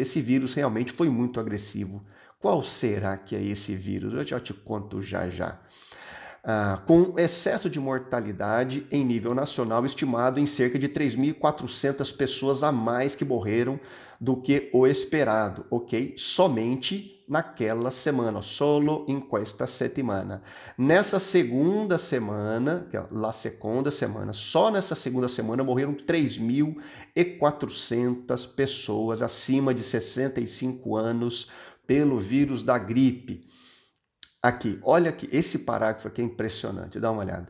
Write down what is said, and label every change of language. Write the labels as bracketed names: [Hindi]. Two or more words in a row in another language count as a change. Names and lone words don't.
[Portuguese] Esse vírus realmente foi muito agressivo. Qual será que é esse vírus? Eu já te conto já já. com excesso de mortalidade em nível nacional estimado em cerca de 3.400 pessoas a mais que morreram do que o esperado, ok? Somente naquela semana, [Italian] solo in questa settimana. [Portuguese] Nessa segunda semana, que é a segunda semana, só nessa segunda semana morreram 3.400 pessoas acima de 65 anos pelo vírus da gripe. Aqui, olha aqui, esse parágrafo aqui é impressionante, dá uma olhada.